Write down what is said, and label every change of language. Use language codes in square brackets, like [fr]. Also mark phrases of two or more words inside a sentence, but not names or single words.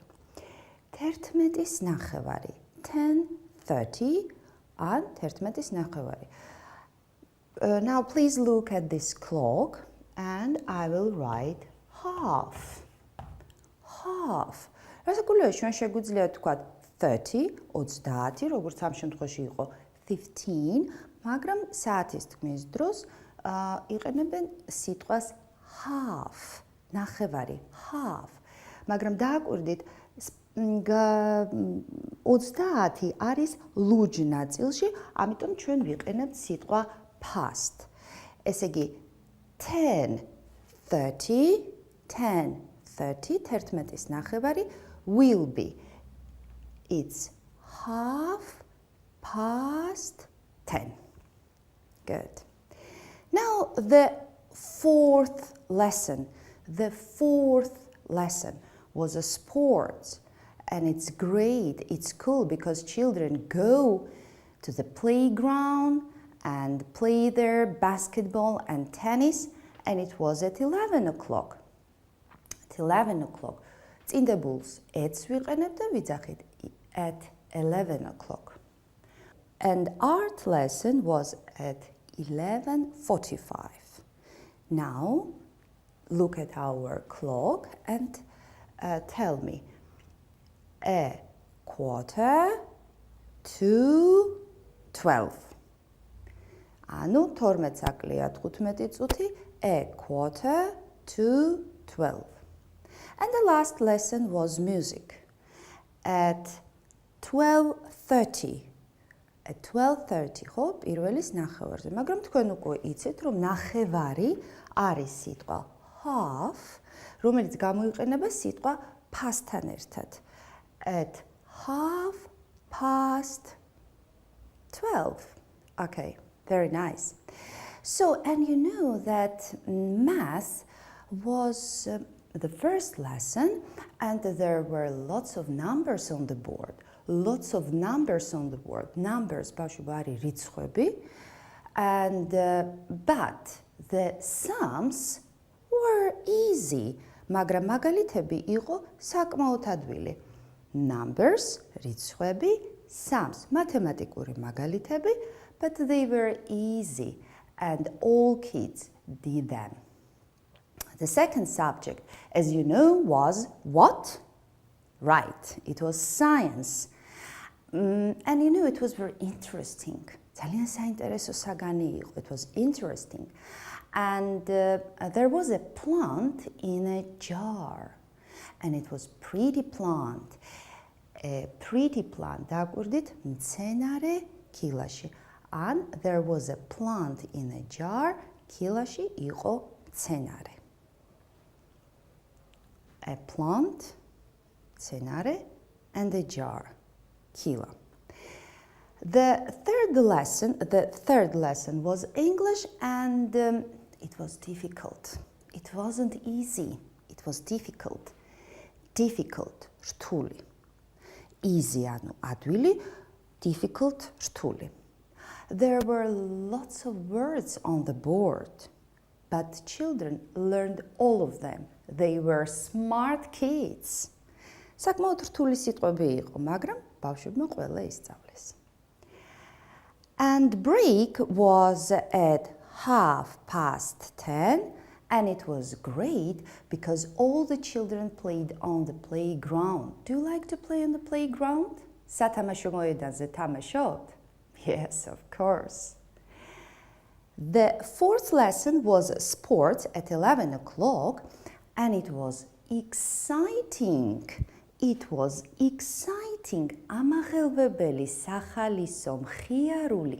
[ka] 11-ის ნახევარი. 10:30 ან 11-ის ნახევარი. [en] Now please look at this clock and I will write half. Half. [ka] რასაკვირველია, ჩვენ შეგვიძლია ვთქვათ 30, 30, როგორც ამ შემთხვევაში იყო 15, მაგრამ საათის თქმის დროს იყენებენ სიტყვას half, ნახევარი, half. მაგრამ დააკვირდით, 30 არის ლურჯ ნაწილში, ამიტომ ჩვენ ვიყენებთ სიტყვა past. ესე იგი 10:30, 11-ის ნახევარი [en] will be. It's 10:30. Good. Now the fourth lesson. The fourth lesson was a sport. And it's great, it's cool because children go to the playground and play their basketball and tennis, and it was at 11 o'clock. At 11 o'clock. [ka] წინდებულს ets ვიყენებ და ვიძახით [en] at 11 o'clock. And art lesson was at 11:45. Now, look at our clock and tell me. A quarter to 12. [ka] ანუ 12 აკლია 15 წუთი, [en] a quarter to 12. And the last lesson was music. At 12:30. At 12:30, [ka] ხო, პირველის ნახევარზე. მაგრამ თქვენ უკვე იცით, რომ ნახევარი არის სიტყვა half, რომელიც გამოიყენება სიტყვა past-თან ერთად. [en] At 12:30. Okay, very nice. So, and you know that math was the first lesson, and there were lots of numbers on the board. Lots of numbers on the board. Numbers, [ka] ბავშვები, რიცხვები. [en] And but the sums were easy. [ka] მაგრამ მაგალითები იყო საკმაოდ ადვილი. [en] Numbers, რიცხვები, sums, [ka] მათემატიკური მაგალითები, [en] but they were easy and all kids did them. The second subject, as you know, was what? Right, it was science. And you know, it was very interesting. [ka] ძალიან საინტერესო საგანი იყო. [en] It was interesting. And there was a plant in a jar. And it was pretty plant. A pretty plant. [ka] დააკვირდით, მცენარე კილაში. [en] And there was a plant in a jar. [ka] კილაში იყო მცენარე. [en] A plant, mცენარე, and a jar. [ka] Kila. [en] The third lesson was English, and it was difficult. It wasn't easy. It was difficult. Difficult. Rtuli. [ka] easy ანუ ადვილი, difficult რთული. [en] There were lots of words on the board, but children learned all of them. They were smart kids. საკმაოდ რთული სიტყვები იყო, მაგრამ ბავშვებმა ყველა ისწავლეს. And break was at 10:30, and it was great because all the children played on the playground. Do you like to play on the playground? [ka] სათამაშო მოედანზე თამაშობთ? [en] Yes, of course. The fourth lesson was sports at 11 o'clock, and it was exciting. It was exciting. [ka] ამაღელვებელი, სახალისო, მხიარული.